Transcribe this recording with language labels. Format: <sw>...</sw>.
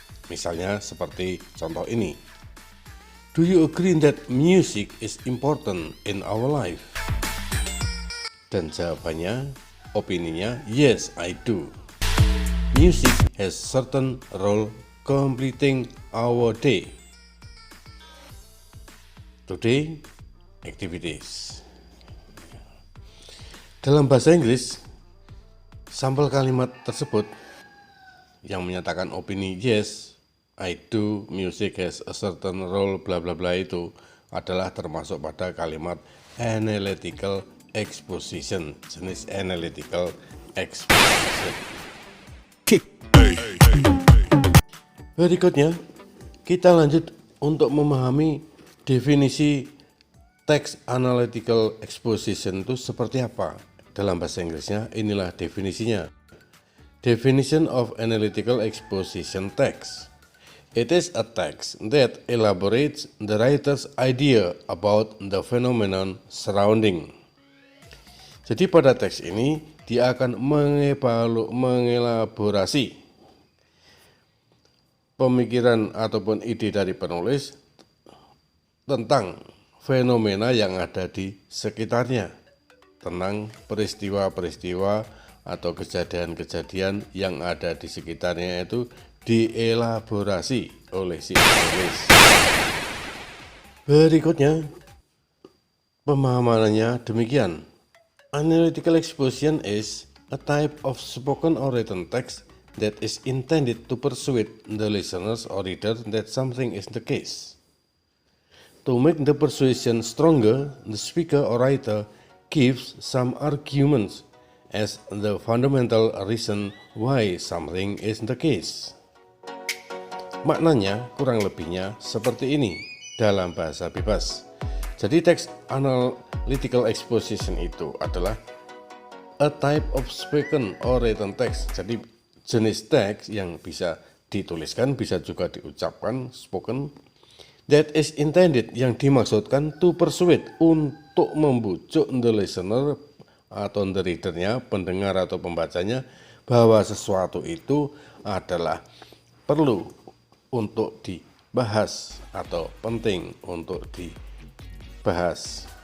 <id>Misalnya seperti contoh ini.</id> <en>Do you agree that music is important in our life?</en> <id>Dan jawabannya, opininya,</id> <en>yes, I do. Music has certain role completing our day. Today activities.</en> <id>Dalam bahasa Inggris, sampel kalimat tersebut yang menyatakan opini</id> <en>yes, I do, music has a certain role, bla bla</en> <id>bla itu adalah termasuk pada kalimat analytical exposition, jenis analytical exposition. Berikutnya, kita lanjut untuk memahami definisi text analytical exposition itu seperti apa. Dalam bahasa Inggrisnya, inilah definisinya.</id> <en>Definition of analytical exposition text. It is a text that elaborates the writer's idea about the phenomenon surrounding.</en> <id>Jadi pada teks ini, dia akan mengelaborasi pemikiran ataupun ide dari penulis tentang fenomena yang ada di sekitarnya, tentang peristiwa-peristiwa atau kejadian-kejadian yang ada di sekitarnya itu dielaborasi oleh si penulis. Berikutnya, pemahamannya demikian.</id> <en>Analytical exposition is a type of spoken or written text that is intended to persuade the listeners or reader that something is the case. To make the persuasion stronger, the speaker or writer gives some arguments as the fundamental reason why something is the case.</en> <id>Maknanya kurang lebihnya seperti ini dalam bahasa bebas. Jadi</id> <en>text analytical exposition</en> <id>itu adalah</id> <en>a type of spoken or written text.</en> <id>Jadi jenis teks yang bisa dituliskan, bisa juga diucapkan, spoken,</id> <en>that is intended,</en> <id>yang dimaksudkan</id> <en>to persuade,</en> <id>untuk membujuk</id> <en>the listener</en> <id>atau the readernya, pendengar atau pembacanya, bahwa sesuatu itu adalah perlu untuk dibahas atau penting untuk dibahas.</id>